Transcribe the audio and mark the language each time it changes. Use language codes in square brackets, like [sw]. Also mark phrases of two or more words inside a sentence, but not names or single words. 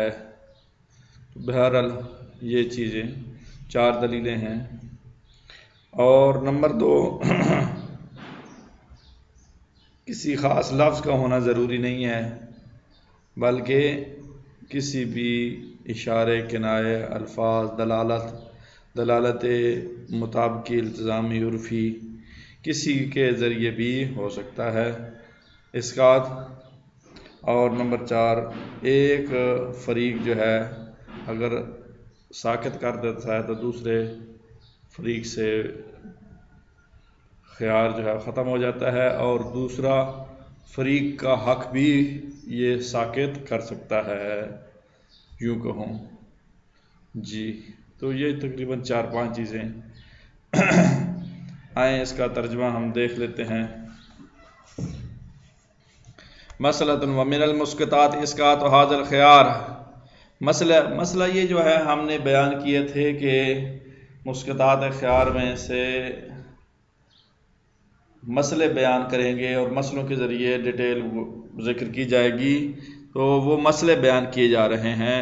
[ur] بہرحال یہ چیزیں 4 دلیلیں ہیں۔ اور نمبر 2، کسی خاص لفظ کا ہونا ضروری نہیں ہے، بلکہ کسی بھی اشارے، کنایے، الفاظ، دلالت مطابقی، التزامی، عرفی، کسی کے ذریعے بھی ہو سکتا ہے اسقاط۔ اور نمبر 4، ایک فریق جو ہے اگر ساقط کر دیتا ہے تو دوسرے فریق سے خیار جو ہے ختم ہو جاتا ہے، اور دوسرا فریق کا حق بھی یہ ساقط کر سکتا ہے، یوں کہوں جی۔ تو یہ تقریباً 4-5 چیزیں آئیں اس کا ترجمہ ہم دیکھ لیتے ہیں۔ [ar] مسئلۃ ومن المسقطات اسقاط ھذا الخيار۔ [ur] مسئلہ یہ جو ہے ہم نے بیان کیے تھے کہ مسقطات خیار میں سے مسئلے بیان کریں گے اور مسئلوں کے ذریعے ڈیٹیل ذکر کی جائے گی، تو وہ مسئلے بیان کیے جا رہے ہیں۔